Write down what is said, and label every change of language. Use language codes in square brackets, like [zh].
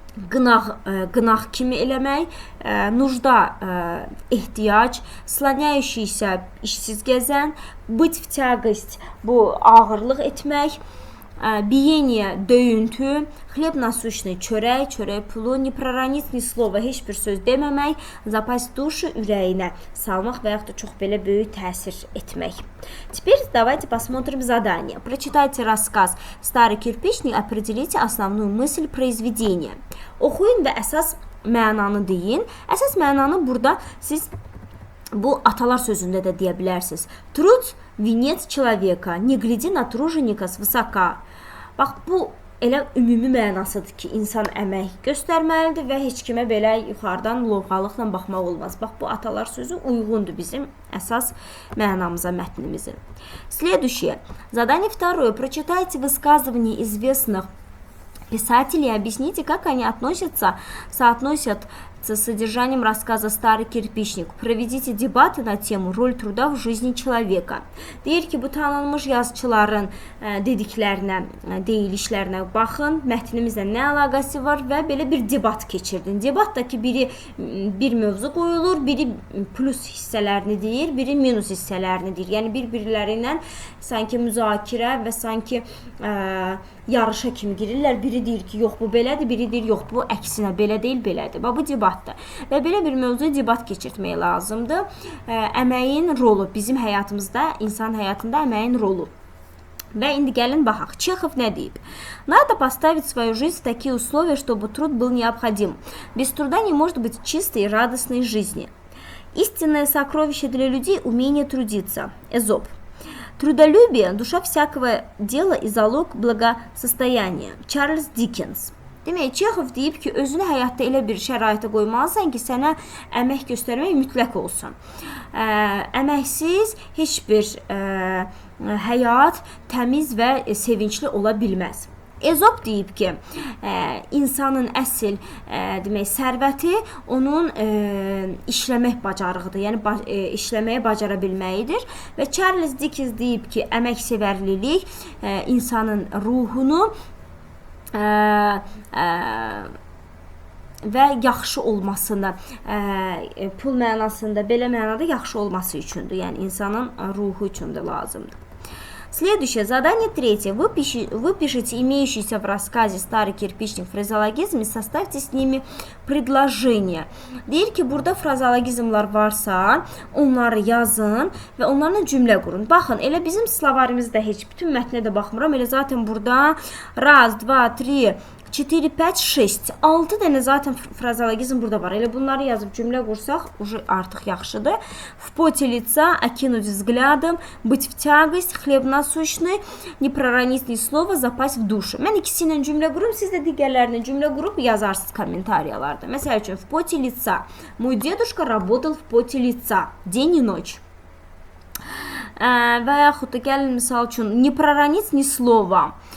[az] qınaq kimi eləmək, нужда, ehtiyac, слоняющийся, işsiz gəzən, [ru] быть в тягость, [az] bu ağırlıq etmək, Biyeniya, döyüntü, xleb насущный, çörək pulu, [ru] не проронить ни слова, [az] heç bir söz deməmək, [ru] запасть душу, [az] ürəyinə salmaq və yaxud da çox belə böyük təsir etmək. [ru] Теперь давайте посмотрим задание. Прочитайте рассказ «Старый кирпичник», определите основную мысль произведения. [az] Oxuyun və əsas mənanı deyin. Əsas mənanı burada siz bu atalar sözündə də deyə bilərsiniz. [ru] Труд – венец человека, не гляди на труженика свысока. [az] Bax, bu elə ümumi mənasıdır ki, insan əmək göstərməlidir və heç kimə belə yuxarıdan lovğalıqla baxmaq olmaz. Bax, bu atalar sözü uyğundur bizim əsas mənamıza, mətnimizin. [ru] Следующее. Задание второе. Прочитайте высказывания известных Писатели, объясните, как они соотносят с содержанием рассказа «Старый кирпичник». Проведите дебаты на тему «Роль труда в жизни человека». [az] Deyir ki, bu tanınmış yazıçıların dediklərinə, deyilişlərinə baxın, mətnimizlə nə əlaqəsi var və belə bir debat keçirdin. Debatdakı biri bir mövzu qoyulur, biri plus hissələrini deyir, biri minus hissələrini deyir. Yəni bir-birləri ilə sanki müzakirə və sanki yarışa kimi girirlər. Biri deyir ki, yox bu belədir, biri deyir yox bu əksinə belə deyil, belədir. Bu debatdır. Və belə bir mövzuya debat keçirtmək lazımdır. Əməyin rolu bizim həyatımızda, insan həyatında əməyin rolu. Və indi gəlin baxaq. Çexov nə deyib? [ru] Надо поставить свою жизнь в такие условия, чтобы труд был необходим. Без труда не может быть чистой и радостной жизни. Истинное сокровище для людей – умение трудиться. Эзоп. Трудолюбие – душа всякого дела и залог благосостояния. Чарльз Диккенс. [az] Demək, Çexov deyib ki, özünü həyatda elə bir şəraitə qoymalısan ki, sənə əmək göstərmək mütləq olsun. Əməksiz heç bir həyat təmiz və sevincli ola bilməz. Ezop deyib ki, insanın əsl demək, sərvəti onun işləmək bacarığıdır, yəni işləməyə bacara bilməyidir. Və Charles Dickens deyib ki, əməksevərlilik insanın ruhunu və yaxşı olmasını, pul mənasında, belə mənada yaxşı olması üçündür. Yəni, insanın ruhu üçündür lazımdır. [ru] Следующее, задание третье. Вы пишите имеющиеся в рассказе «Старый кирпичник» фразеологизм и составьте с ними предложение. [az] Deyir ki, burada frazologizmlar varsa, onları yazın və onlarla cümlə qurun. Baxın, elə bizim slovarimizdə heç bütün mətnə də baxmıram. Elə zaten burada 1, 2, 3, 4, 5, 6. 6 dənə zaten frazologizm burada var. Elə bunları yazıb cümlə qursaq, artıq yaxşıdır. [ru] В поте лица, окинуть взглядом, быть в тягость, хлеб насущный, не проронить ни слова, запасть в душу. [az] Mən ikisi ilə cümlə qurum, siz də digərlərini cümlə qurub yazarsınız kommentariyalarda. Məsəl üçün, [ru] в поте лица. Мой дедушка работал в поте лица. День и ночь. [az] Və yaxud da gəlin misal üçün, [ru] не проронить ни слова.